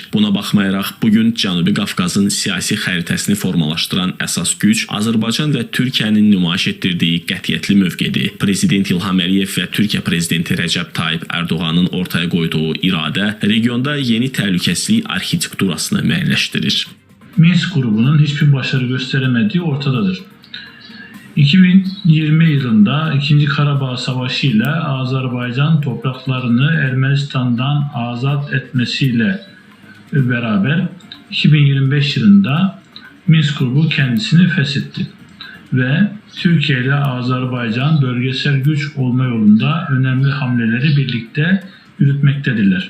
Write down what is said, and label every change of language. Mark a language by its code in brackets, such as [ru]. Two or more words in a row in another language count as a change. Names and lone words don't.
[az] Buna baxmayaraq, bugün Cənubi Qafqazın siyasi xəritəsini formalaşdıran əsas güc Azərbaycan və Türkiyənin nümayiş etdirdiyi qətiyyətli mövqedir. Prezident İlham Əliyev və Türkiyə prezidenti Rəcəb Tayyip Ərdoğanın ortaya qoyduğu iradə regionda yeni təhlükəsizlik arxitekturasını müəyyənləşdirir. [tr] Minsk qrubunun hiçbir başarı gösteremediği ortadadır. 2020 yılında 2. Karabağ Savaşı ile Azerbaycan topraklarını Ermenistan'dan azat etmesiyle beraber 2025 yılında Minsk grubu kendisini feshetti ve Türkiye ile Azerbaycan bölgesel güç olma yolunda önemli hamleleri birlikte yürütmektedirler.